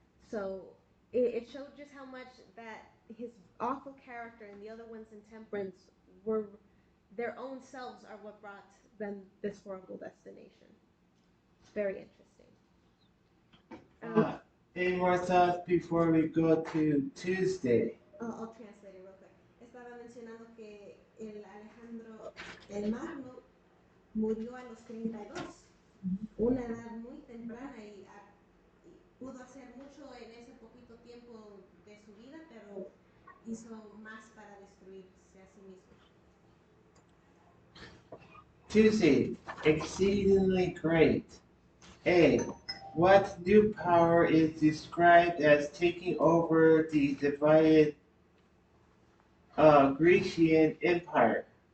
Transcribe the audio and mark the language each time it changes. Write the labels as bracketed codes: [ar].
[en] So it showed just how much that his awful character and the other ones in temperance were their own selves are what brought them this horrible destination. Very interesting. Any more thoughts before we go to Tuesday? I'll translate it real quick. [es] Estaba mencionando que el Alejandro el Magno murió a los 32, una edad muy temprana y pudo hacer mucho en ese poquito tiempo de su vida, pero hizo más para destruirse a sí mismo. [en] Tuesday, exceedingly great. A. What new power is described as taking over the divided Grecian Empire?